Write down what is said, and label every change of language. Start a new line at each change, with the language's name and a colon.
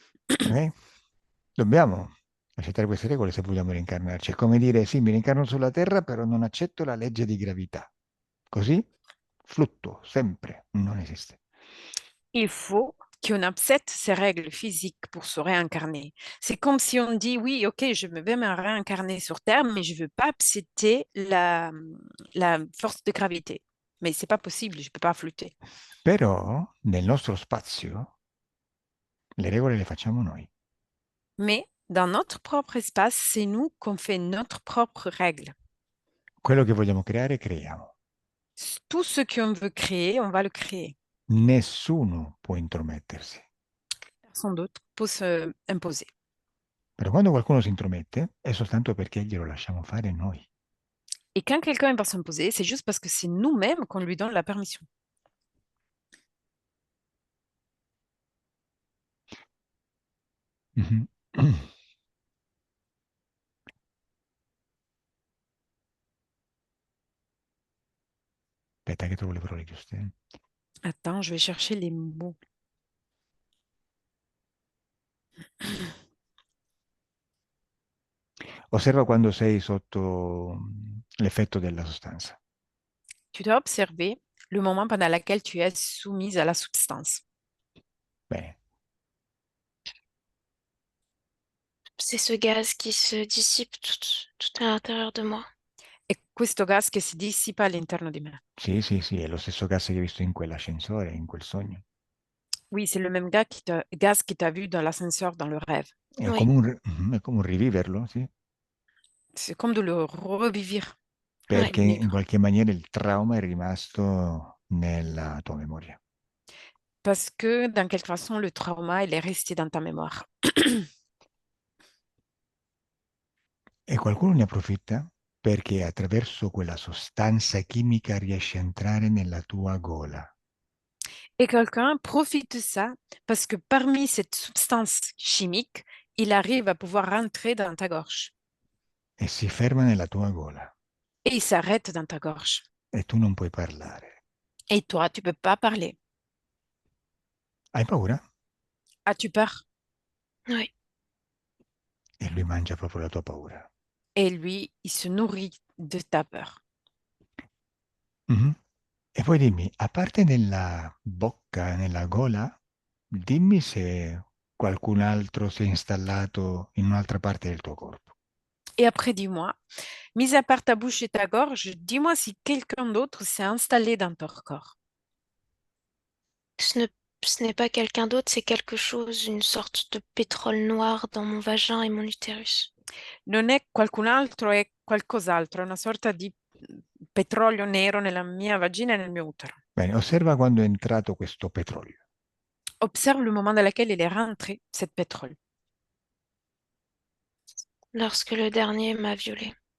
Italian: Ok? Dobbiamo accettare queste regole se vogliamo reincarnarci. È come dire, sì, mi reincarno sulla Terra, però non accetto la legge di gravità. Così fluttuo, sempre, non esiste.
French: Il faut qu'on accepte ces règles physiques pour se réincarner. C'est comme si on dit, oui, ok, je vais me réincarner sur Terre, mais je ne veux pas accepter la force de gravité. Mais c'est pas possible, je ne peux pas flotter.
Italian: Però nel nostro spazio le regole le facciamo noi.
French: Mais dans notre propre espace, c'est nous qu'on fait notre propre règle.
Italian: Quello che vogliamo creare, creiamo.
French: Tout ce qu'on veut créer, on va le créer.
Italian: Nessuno può intromettersi.
French: Personne d'autre peut se imposer.
Italian: Però quando qualcuno si intromette è soltanto perché glielo lasciamo fare noi.
French: Et quand quelqu'un va s'imposer, c'est juste parce que c'est nous-mêmes qu'on lui donne la permission. Mhm.
Italian: Aspetta che trovo le parole giuste.
French: Attends, je vais chercher les mots.
Italian: Osserva quando sei sotto l'effetto della sostanza.
French: Tu dois observer le moment pendant lequel tu es soumise à la substance.
Italian: Bene.
French: C'est ce gaz qui se dissipe tout à l'intérieur de moi.
Italian: E questo gas che si dissipa all'interno di me. Sì, sì, sì, è lo stesso gas che hai visto in quell'ascensore, in quel sogno.
French: Oui, c'est le même gaz qui t'a vu dans l'ascenseur, dans le rêve.
Italian: È
French: Oui.
Italian: come è come un riviverlo, sì?
French: C'est comme de le revivre.
Italian: Perché
French: Oui.
Italian: in qualche maniera il trauma è rimasto nella tua memoria.
French: Parce que dans quelque façon, le trauma, il est resté dans ta mémoire.
Italian: E qualcuno ne approfitta perché attraverso quella sostanza chimica riesce a entrare nella tua gola.
French: Et quelqu'un profite de ça parce que parmi cette substance chimique, il arrive à pouvoir rentrer dans ta gorge.
Italian: E si ferma nella tua gola
French: Et il s'arrête dans ta gorge.
Italian: e tu non puoi parlare.
French: Et toi, tu peux pas parler.
Italian: Hai paura?
French: As-tu peur? Oui.
Italian: E lui mangia proprio la tua paura.
French: Et lui, il se nourrit de ta peur. Mhm.
Italian: E poi dimmi, a parte nella bocca, nella gola, dimmi se qualcun altro si è installato in un'altra parte del tuo corpo.
French: Et après, dis-moi, mis à part ta bouche et ta gorge, dis-moi si quelqu'un d'autre s'est installé dans ton corps. Ce ne- Ce n'est pas quelqu'un d'autre, c'est quelque chose, une sorte de pétrole noir dans mon vagin et mon utérus.
Italian: Non è qualcun altro, è qualcos'altro, è una sorta di petrolio nero nella mia vagina e nel mio utero. Bene, osserva quando è entrato questo petrolio.
French: Observe le moment dans lequel il est rentré, ce pétrole. Lorsque le dernier m'a violée.